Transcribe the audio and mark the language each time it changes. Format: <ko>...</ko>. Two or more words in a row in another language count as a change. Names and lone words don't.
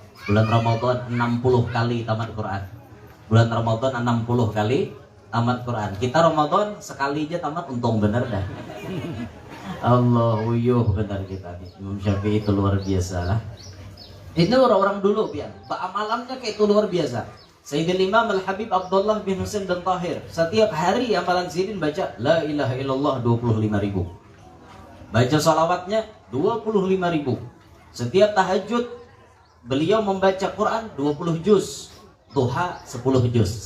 <bjn>Bulan Ramadan 60 kali tamat Quran. Bulan Ramadan 60 kali tamat Quran. Kita Ramadan sekali aja tamat, untung bener dah. Allah uyuh bener kita nih. Imam Syafi'i itu luar biasa lah. Itu orang-orang dulu pian. Amalannya kayak itu luar biasa. Sayyidil Imam Al-Habib Abdullah bin Husain dan Tahir setiap hari amalan sidin baca</bjn> <ar>لا إله إلا الله</ar> <bjn>25.000. Baca salawatnya 25.000. Setiap tahajud beliau membaca Quran 20 juz, duha 10 juz.</bjn>